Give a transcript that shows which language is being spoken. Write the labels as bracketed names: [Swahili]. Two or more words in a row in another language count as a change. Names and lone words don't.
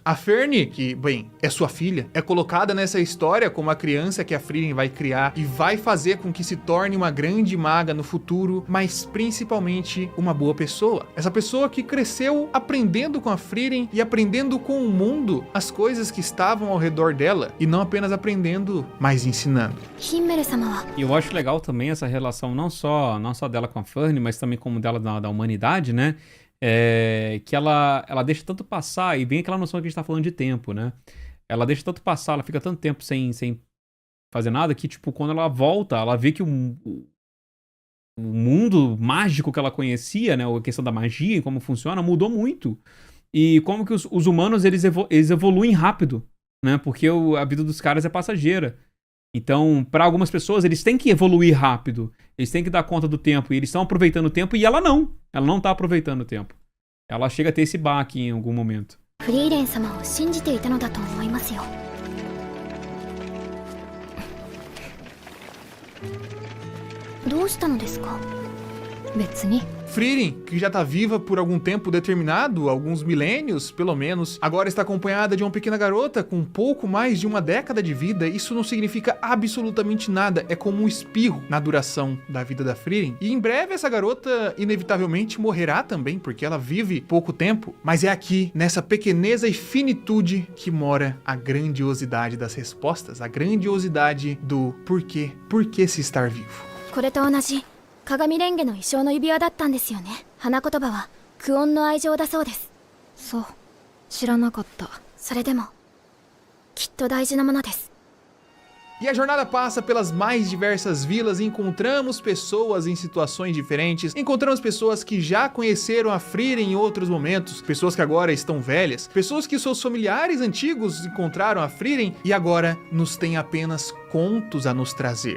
[Portuguese] A Fern, que, bem, é sua filha, é colocada nessa história como a criança que a Frieren vai criar e vai fazer com que se torne uma grande maga no futuro, mas principalmente uma boa pessoa. Essa pessoa que cresceu aprendendo com a Frieren e aprendendo com o mundo as coisas que estavam ao redor dela e não apenas aprendendo, mas ensinando. [Japanese] ヒンメル様は [Portuguese] E eu acho legal também essa relação não só dela com a Fern, mas também como dela da humanidade, né? Que ela deixa tanto passar, e bem aquela noção que a gente tá falando de tempo, né? Ela deixa tanto passar, ela fica tanto tempo sem fazer nada, que, tipo, quando ela volta, ela vê que o mundo mágico que ela conhecia, né, a questão da magia e como funciona, mudou muito. E como que os humanos, eles evoluem rápido, né, porque a vida dos caras é passageira. Então, para algumas pessoas, eles têm que evoluir rápido, eles têm que dar conta do tempo, e eles estão aproveitando o tempo, e ela não tá aproveitando o tempo. Ela chega a ter esse baque em algum momento. [Japanese] フリーレン様を信じていたのだと思いますよ。どうしたのですか？別に。 [Portuguese] Frieren, que já tá viva por algum tempo determinado, alguns milênios, pelo menos, agora está acompanhada de uma pequena garota com pouco mais de uma década de vida. Isso não significa absolutamente nada, é como um espirro na duração da vida da Frieren. E em breve essa garota inevitavelmente morrerá também, porque ela vive pouco tempo, mas é aqui, nessa pequeneza e finitude, que mora a grandiosidade das respostas, a grandiosidade do porquê, por que se estar vivo. [Japanese] これと同じ鏡レンゲの衣装の指輪だったんですよね。花言葉はクオンの愛情だそうです。そう、知らなかった。それでもきっと大事なものです。 [Portuguese] E a jornada passa pelas mais diversas vilas e encontramos pessoas em situações diferentes, encontramos pessoas que já conheceram a Frieren em outros momentos, pessoas que agora estão velhas, pessoas que seus familiares antigos encontraram a Frieren e agora nos têm apenas contos a nos trazer.